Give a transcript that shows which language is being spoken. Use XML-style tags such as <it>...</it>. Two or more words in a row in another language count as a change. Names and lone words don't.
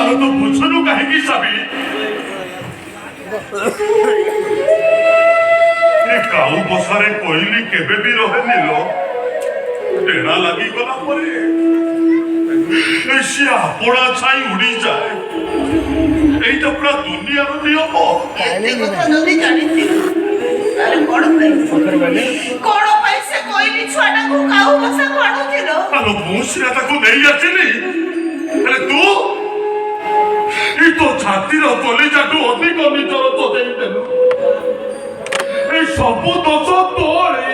<or>ଆଉ ତୁ ବୁଝୁନୁ କାହିଁକି ସାବି? ଏ କାଉ ବସାରେ କୋଇଲି କେବେ ବି ରହେନି ଲୋ। ଡେଣା ଲାଗିଗଲା ପରେ ସେ ଆପଣା ଛାଇ ଉଡ଼ିଯାଏ। ଏଇଟା ପୁରା ଦୁନିଆର ନିୟମ। ଏତେ କଥା ଯଦି ଜାଣିଥିଲ ତାହେଲେ কଣ ପାଇଁ ସେ କୋଇଲି ଛୁଆଟାକୁ କାଉ ବସାକୁ ଆଣୁଥିଲ? ଆଲୋ ମୁଁ ସିନା ତାକୁ ନେଇ ଆସିଲି, ହେଲେ ତୁ ଏ ତୋ ଛାତିର କଲିଜାଠୁ ଅଧିକ ନିଜର ତ ଦେଇଦେଲୁ। এই ସବୁ ଦୋଷ ତୋରି।</or>